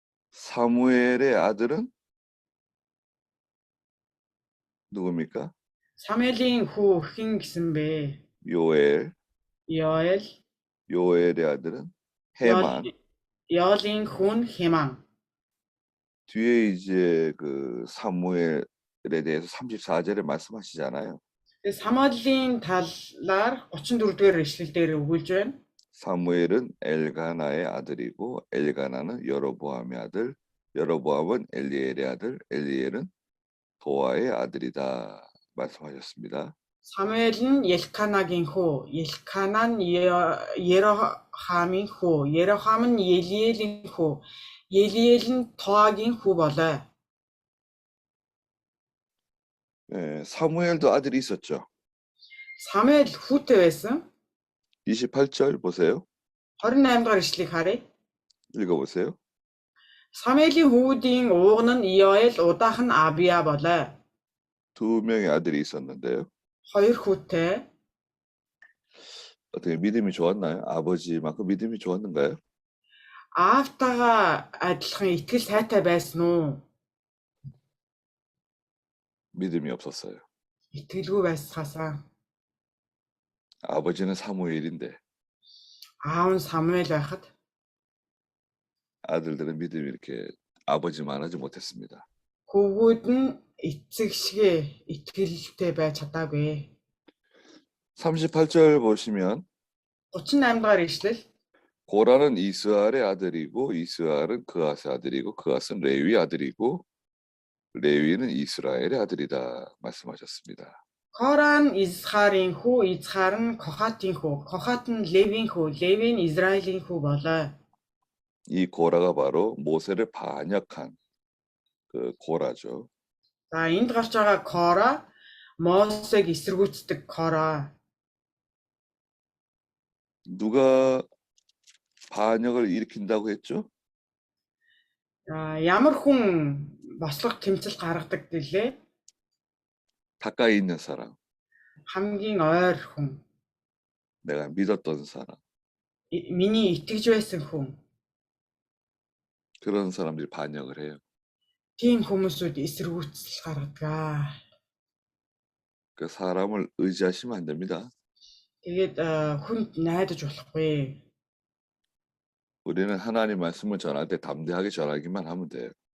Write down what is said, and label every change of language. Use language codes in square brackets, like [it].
[ko] 사무엘의 아들은 누굽니까? [mn] Самуэлийн хүү хэн гэсэн бэ? [ko] 요엘. [mn] Иол. [ko] 요엘의 아들은 헤만. [mn] Иолын хүү нь Хеман. [ko] 뒤에 이제 사무엘에 대해서 34절에 말씀하시잖아요. [mn] 사무엘인 талаар 34-р ишлэл дээр өгүүлж байна. [ko] 사무엘은 엘가나의 아들이고 엘가나는 여로보암의 아들, 여로보암은 엘리엘의 아들, 엘리엘은 도아의 아들이다 말씀하셨습니다. [mn] 사무엘은 엘카나гийн хүү, 엘카나 нь Ерохамын хүү, Ерохам нь Елиэлийн хүү, Елиэл нь Тоагийн хүү болоо. [ko] 네, 사무엘도 아들이 있었죠. [mn] 사무엘 хүүтэй байсан. [ko] 28절 보세요. [mn] 28 дугаар ишлэгийг харъя. [ko] 읽어보세요. [mn] 사무엘ийн хүүдийн ууган нь Иоэл, удаах нь Абия болоо. [ko] 두 명의 아들이 있었는데요. [mn] 2 хүүтэй. [ko] 어떻게 믿음이 좋았나요? 아버지만큼 믿음이 좋았는가요? [mn] Аавтайгаа адилхан итгэл сайтай байсан уу? [ko] 믿음이 없었어요. [mn] Итгэлгүй байсгаасаа. [ko] 아버지는 사무엘인데 [mn] Аав нь Самуэль байхад [ko] 아들들은 믿음이 이렇게 아버지만 하지 못했습니다. [mn] хөвгүүд нь эцэг шиг итгэлтэй байж чадаагүй. [ko] 38절 보시면 [mn] 38 дугаар ишлэл [ko] 고라는 이스라엘의 아들이고 이스라엘은 그앗의 아들이고 그앗은 레위 아들이고 레위는 이스라엘의 아들이다 말씀하셨습니다. [mn] Кора нь Изхарын хүү, Изхар нь Кохатын хүү, Кохат нь Левийн хүү, Леви нь Израилийн хүү болоо. [ko] 이 고라가 바로 모세를 반역한 그 고라죠. [mn] За энд гарч байгаа Кора Мосег эсэргүүцдэг Кора. [ko] 누가 반역을 일으킨다고 했죠? [mn] Ямар хүн бослого тэмцэл гаргадаг гэлээ? [ko] 가까이 있는 사람, [mn] Хамгийн ойр хүн. [ko] 내가 믿었던 사람, [mn] Миний итгэж байсан хүн. [ko] 그런 사람들이 반역을 해요. [mn] Тийм хүмүүсүүд эсэргүүцэл гаргадаг. [ko] 그 사람을 의지하시면 안 됩니다. [mn] Тэгээд хүнд найдаж болохгүй. [ko] 우리는 하나님 말씀을 전할 때 담대하게 전하기만 하면 돼요.